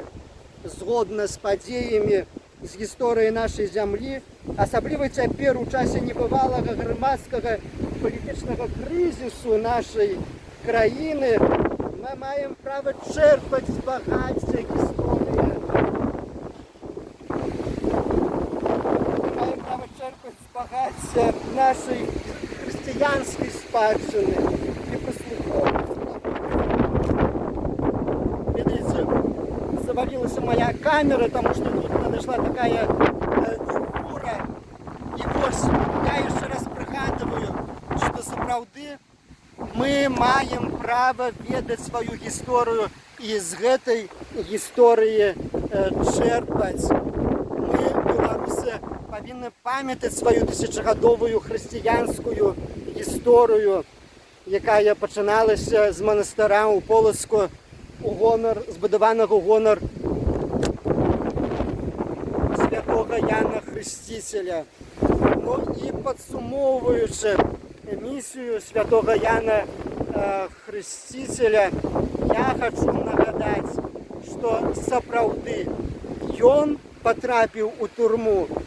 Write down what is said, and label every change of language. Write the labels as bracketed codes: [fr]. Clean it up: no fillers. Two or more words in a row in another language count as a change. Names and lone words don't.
[be] Згодна з падзеямі з гісторыі нашай зямлі, асабліва цяпер у часе небывалага грамадскага палітычнага крызісу нашай краіны, мы маем права чэрпаць з багацця гісторыі. Маем права чэрпаць з багацця нашай хрысціянскай спадчыны і прыслухоўваць. [ru] Ведаеце, завалилась моя камера, потому что тут подошла такая фигура. И вот я еще раз пригадываю, что [be] сапраўды мы маем [ru] право ведать свою историю и из этой истории черпать. Мы, белорусы, повинны памятать свою тысячагадовую христианскую историю, [be] якая пачыналася з манастыра ў Полацку, збудаванага ў гонар святога Яна Хрысціцеля. Ну і падсумоўваючы місію святога Яна Хрысціцеля, я хочу нагадаць, што сапраўды ён патрапіў у турму.